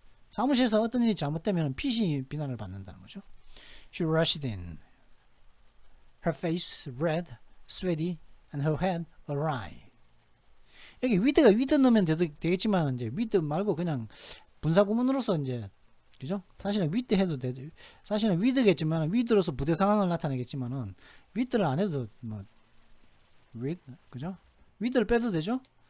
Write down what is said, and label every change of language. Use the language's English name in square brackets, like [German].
[Korean] 사무실에서 어떤 일이 잘못되면 핏이 비난을 받는다는 거죠. [English] She rushed in. Her face red, sweaty, and her head awry. [Korean] 여기 위드 넣으면 되겠지만 이제 위드 말고 그냥 분사구문으로서 이제, 그죠? 사실은 위드 해도 되죠. 사실은 위드겠지만 위드로서 부대 상황을 나타내겠지만은 위드를 안 해도 그죠? 위드를 빼도 되죠?